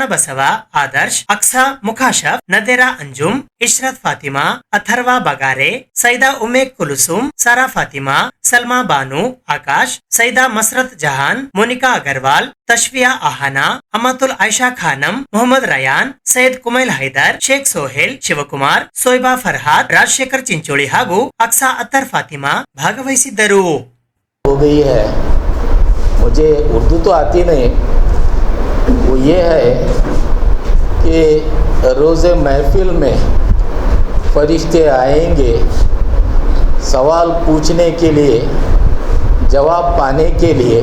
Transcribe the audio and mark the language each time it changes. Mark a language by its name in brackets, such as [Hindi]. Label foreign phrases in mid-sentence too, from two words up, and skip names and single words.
[Kannada] ಬಸವ, ಆದರ್ಶ್, ಅಕ್ಸಾ ಮುಖಾಶಫ್, ನದೇರಾ ಅಂಜುಮ್, ಇಶ್ರತ್ ಫಾತಿಮಾ, ಅಥರ್ವಾ ಬಗಾರೆ, ಸೈದಾ ಉಮೆ ಕುಲುಸುಮ್, ಸಾರಾ ಫಾತಿಮಾ, ಸಲ್ಮಾ ಬಾನು, ಆಕಾಶ್, ಸೈದಾ ಮಸ್ರತ್ ಜಹಾನ್, ಮೋನಿಕಾ ಅಗರ್ವಾಲ್, ತಶ್ವಿಯಾ ಆಹಾನಾ, ಅಮತುಲ್ ಐಷಾ ಖಾನಂ, ಮೊಹಮ್ಮದ್ ರಯಾನ್, ಸೈಯದ್ ಕುಮೈಲ್ ಹೈದರ್, ಶೇಖ್ ಸೋಹೇಲ್, ಶಿವಕುಮಾರ್, ಸೋಯ್ಬಾ ಫರ್ಹಾದ್, ರಾಜಶೇಖರ್ ಚಿಂಚೋಳಿ ಹಾಗೂ ಅಕ್ಸಾ ಅತ್ತರ್ ಫಾತಿಮಾ ಭಾಗವಹಿಸಿದ್ದರು. [Hindi] हो गई है, मुझे उर्दू तो आती नहीं, वो ये है कि रोज़े महफिल में फरिश्ते आएंगे सवाल पूछने के लिए, जवाब पाने के लिए.